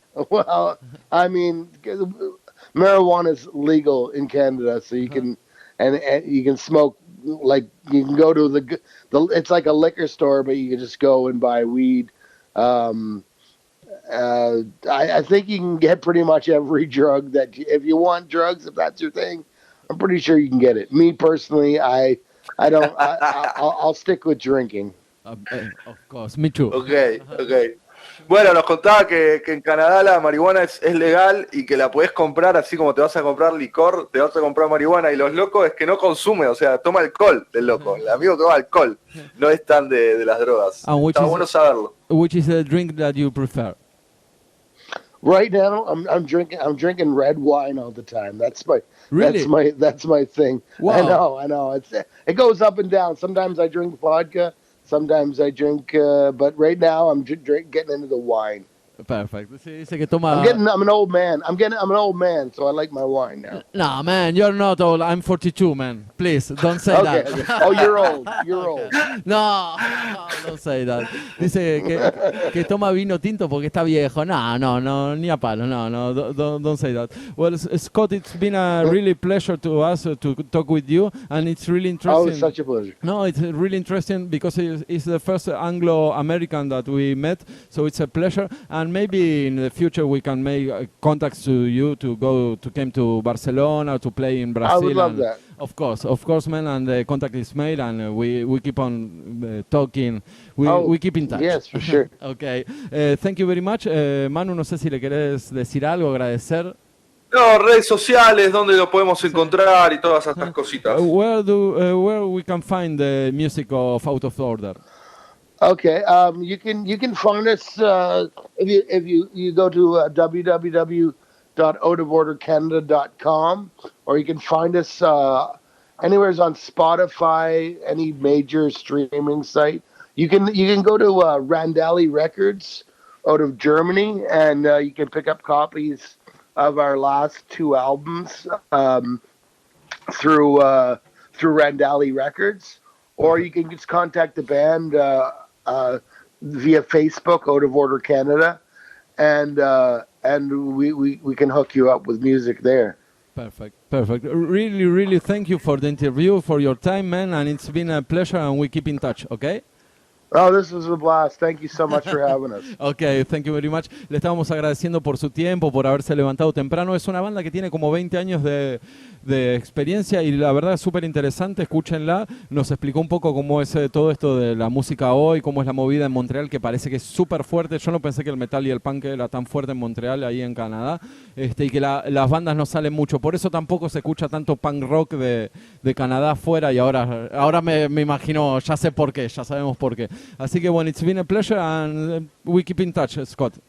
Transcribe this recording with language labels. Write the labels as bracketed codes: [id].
[en] Well, I mean, marijuana is legal in Canada, so you can and you can smoke, like you can go to the it's like a liquor store, but you can just go and buy weed. I think you can get pretty much every drug that if you want drugs, if that's your thing, I'm pretty sure you can get it. Me personally, I don't. I'll stick with drinking. Of course, me too. Okay. [es] Bueno, nos contaba que en Canadá la marihuana es legal y que la podés comprar así como te vas a comprar licor, te vas a comprar marihuana, y los locos es que no consume, o sea, toma alcohol el loco. El amigo toma alcohol, no es tan de las drogas. Está bueno saberlo. [en] Which is the drink that you prefer? Right now, I'm drinking red wine all the time. That's my thing. Wow. I know. It goes up and down. Sometimes I drink vodka. Sometimes I drink, but right now I'm getting into the wine. Perfect. [es] Sí, dice que toma. [en] I'm an old man. I'm an old man, so I like my wine now. No, man, you're not old. I'm 42, man. Please, don't say that. Okay. Oh, you're old. You're old. No, don't say that. Dice que toma vino tinto porque está viejo. [es] No, ni a palo. No, [en] don't say that. Well, Scott, it's been a really pleasure to us to talk with you, and it's really interesting. Oh, it's such a pleasure. No, it's really interesting because it's the first Anglo-American that we met, so it's a pleasure. And maybe in the future we can make contacts to you to come to Barcelona to play in Brazil. I would love that. Of course, man. And the contact is made, and we keep on talking. We keep in touch. Yes, for sure. Okay. Thank you very much. [es] Manu, no sé si le querés decir algo, agradecer. No, redes sociales, donde lo podemos encontrar y todas estas cositas. [en] Where we can find the music of Out of Order? Okay, you can find us if you go to www.outofordercanada.com, or you can find us anywhere on Spotify, any major streaming site. You can go to Randali Records out of Germany, and you can pick up copies of our last two albums through Randali Records, or you can just contact the band via Facebook, Out of Order Canada, and we can hook you up with music there. Perfect. Really thank you for the interview, for your time, man, and it's been a pleasure, and we keep in touch, okay? Oh, this was a blast. Thank you so much for having us. Ok, thank you very much. [es] Le estábamos agradeciendo por su tiempo, por haberse levantado temprano. Es una banda que tiene como 20 años de experiencia y la verdad es súper interesante. Escúchenla. Nos explicó un poco cómo es todo esto de la música hoy, cómo es la movida en Montreal, que parece que es súper fuerte. Yo no pensé que el metal y el punk era tan fuerte en Montreal, ahí en Canadá, y que las bandas no salen mucho. Por eso tampoco se escucha tanto punk rock de Canadá afuera y ahora me imagino, ya sé por qué, ya sabemos por qué. Así que bueno, [en] it's been a pleasure and we keep in touch, Scott.